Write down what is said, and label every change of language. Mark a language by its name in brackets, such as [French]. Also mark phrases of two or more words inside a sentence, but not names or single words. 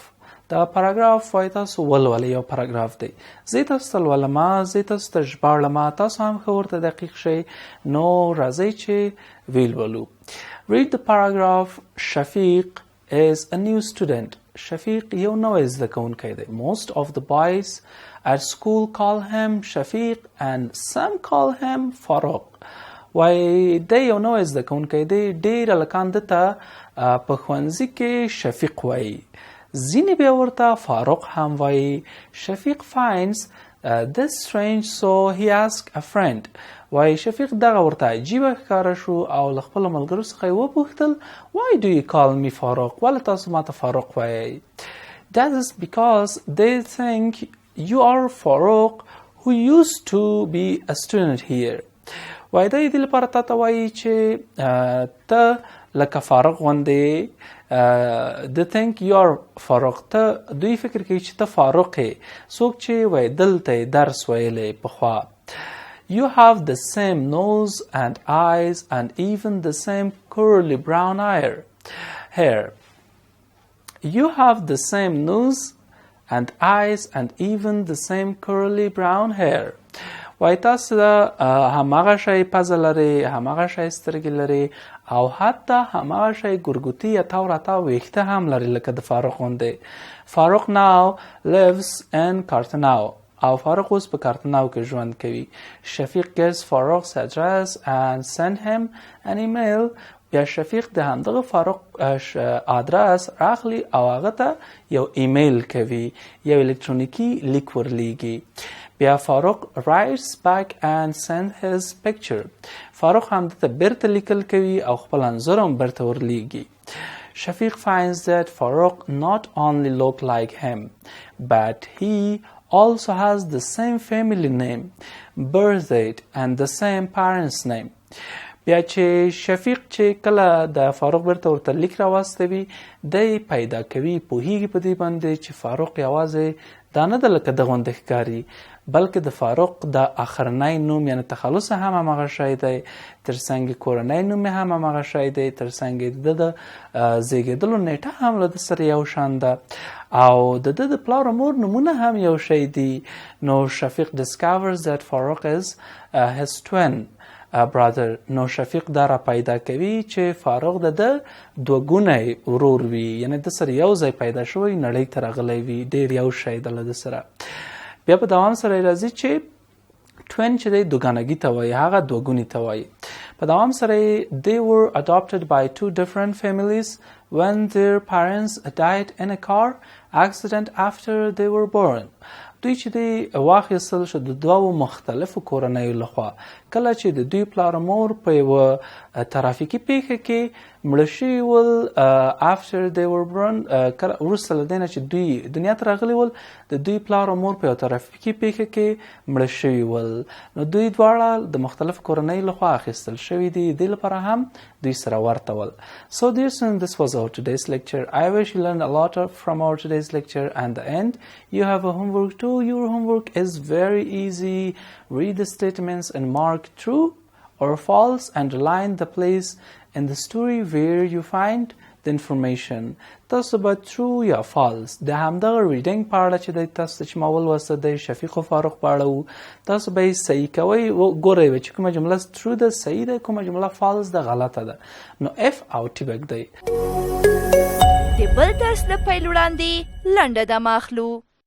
[Pashto] دا پاراګراف وایي تاسو ولولئ، یو پاراګراف دی. زه تاسو ته لولم، زه تاسو ته ژباړلم، تاسو هم ښه ورته دقیق شئ. نو راځئ چې ویې لولو. [English] Read the paragraph. Shafiq is a new student. [Pashto] شفیق یو نوی زده کوونکی دی. [English] Most of the boys at school call him Shafiq and some call him Farouk. [Pashto] وایي دی یو نوی زده کوونکی دی، ډېر هلکان ده ته په ښوونځي کې شفیق وایي، ځینې بیا ورته فاروق هم وایي. [English] Shafiq finds this strange so he asked a friend. [Pashto] وایي شفیق دغه ورته عجیبه ښکاره شو او له خپلو ملګرو څخه یې وپوښتل [English] why do you call me [Pashto] فاروق؟ ولې تاسو ماته فاروق وایئ؟ [English] That is because they think you are Farouk who used to be a student here. [Pashto] وایي دی دې لپاره تا ته وایي چې ته لکه فاروق غوندې د [English] think you are [Pashto] فاروق، ته دوی فکر کوي چې ته فاروق یې، څوک چې وایي دلته یې درس ویلی پخوا. [English] You have the same nose and eyes and even the same curly brown hair. You have the same nose and eyes and even the same curly brown hair. [Pashto] وایي تاسو هماغه شی پزه لرئ، هماغه شی سترګې لرئ او حتی هماغه شی ګرګوتي یا تاو راتاو ویښته هم لري لکه د فاروق غوندې. فاروق [English] now lives in [Pashto] کارتناو او فاروق اوس په کارتناو کې ژوند کوي. [English] شفیق gets Farouk's address and send him an email. [Pashto] بیا شفیق د همدغه فاروق آدرس راخلي او هغه ته یو ایمیل کوي، یو الکترونیکي لیک ورلیږي. [English] بیا فاروق writes back and send his picture. [Pashto] فاروق هم دته بیرته لیکل کوي او خپل انځور هم بیرته ورلیږي. [English] Shafiq finds that Farouk not only look like him, but he also has the same family name, birth date and the same parents' name. [Pashto] بیا چې شفیق چې کله د فاروق بیرته ورته لیک راواستوي، دی پیدا کوي، پوهیږي په دې باندې چې فاروق یوازې دا نه ده لکه د غوندې ښکاري، بلکې د فاروق د آخرنی نوم یعنې تخلص هم هماغه شی دی، ترڅنګ کورنی نوم یې هم هماغه شی دی، ترڅنګ د ده د زیږېدلو نیټه هم له ده سره یو شان ده او د ده د پلار او مور نومونه هم یو شی دي. [English] نو شفیق discovers that Farouk is his twin brother. [Pashto] نو شفیق دا را پیدا کوي چې فاروق د ده دوګونی ورور وي، یعنې د سره یو ځای پیدا شوی، نړۍ ته راغلی وي، ډېر یو شی ده له ده سره. بیا په دوام سره راځي چې twin چې دی دوګانګي ته وایي، هغه دوګوني ته وایي. په دوام سره [English] they were adopted by 2 different families when their parents died in a car accident after they were born. [Pashto] دوی چې دی واخیستل شو د دوو مختلفو کورنیو لخوا کله چې د دوی پلار او مور په یوه ترافیکي پیښه کې مړه شوي ول. [English] after they were born [Pashto] وروسته له دې نه چې دوی دنیا ته راغلي ول، د دوی پلار او مور په یوه ترافیکي پیښه کې مړه شوي ول. نو دوی دواړه د مختلفو کورنیو لخوا اخیستل شوي دي، دې لپاره هم دوی سره ورته ول. [English] So dear students, this was our today's lecture. I wish you learned a lot from our today's lecture. And the end, you have a homework too. Your homework is very easy. Read the statements and mark true or false and underline the place in the story where you find the information. [Pashto] تاسو به true یا false د همدغه reading په اړه چې د تاسو چې ما ولوسته د شفیق و فاروق په اړه و تاسو به یې صحیح کوئ ګورئ چې کومه جمله true ده صحیح ده کومه جمله false ده غلطه ده نو F او T بګ دی. د بل درس له پیل وړاندې لنډه دمه اخلو.